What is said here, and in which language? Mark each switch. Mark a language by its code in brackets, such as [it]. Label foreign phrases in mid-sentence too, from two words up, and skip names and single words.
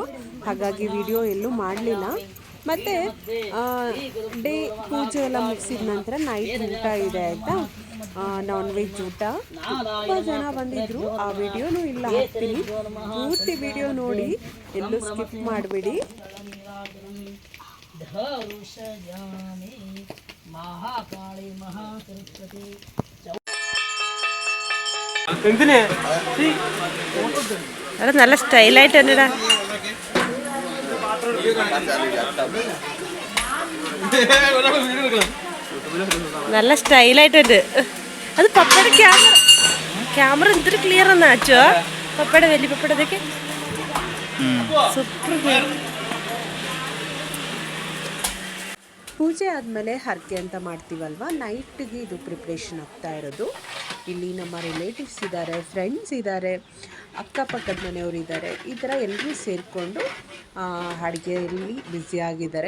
[kn] ಹಾಗಾಗಿ ವಿಡಿಯೋ ಎಲ್ಲೂ ಮಾಡಲಿಲ್ಲ. ಮತ್ತು ಡೇ ಪೂಜೆ ಎಲ್ಲ ಮುಗಿಸಿದ ನಂತರ ನೈಟ್ ಊಟ ಇದೆ ಆಯಿತಾ, [en] non veg [kn] ಊಟ. ತುಂಬ ಜನ ಬಂದಿದ್ದರು. ಆ ವಿಡಿಯೋನೂ ಇಲ್ಲ ಹಾಕ್ತೀನಿ, ಪೂರ್ತಿ ವಿಡಿಯೋ ನೋಡಿ, ಎಲ್ಲೂ ಸ್ಕಿಪ್ ಮಾಡಿಬಿಡಿ. [ml] അത് നല്ല സ്റ്റൈലായിട്ടുണ്ടാ. നല്ല സ്റ്റൈലായിട്ടുണ്ട്. അത് പപ്പയുടെ ക്യാമറ എന്തൊരു ക്ലിയർ എന്നാ അച്ചോ. പപ്പയുടെ വലിയ പപ്പടതൊക്കെ സൂപ്പർ. [kn] ಪೂಜೆ ಆದಮೇಲೆ ಹರಕೆ ಅಂತ ಮಾಡ್ತೀವಲ್ವ, ನೈಟ್ಗೆ ಇದು ಪ್ರಿಪ್ರೇಷನ್ ಆಗ್ತಾ ಇರೋದು. ಇಲ್ಲಿ ನಮ್ಮ ರಿಲೇಟಿವ್ಸ್ ಇದ್ದಾರೆ, ಫ್ರೆಂಡ್ಸ್ ಇದ್ದಾರೆ, ಅಕ್ಕಪಕ್ಕದ ಮನೆಯವರು ಇದ್ದಾರೆ. ಈ ಥರ ಎಲ್ಲರೂ ಸೇರಿಕೊಂಡು ಅಡುಗೆಯಲ್ಲಿ ಬ್ಯುಸಿಯಾಗಿದ್ದಾರೆ.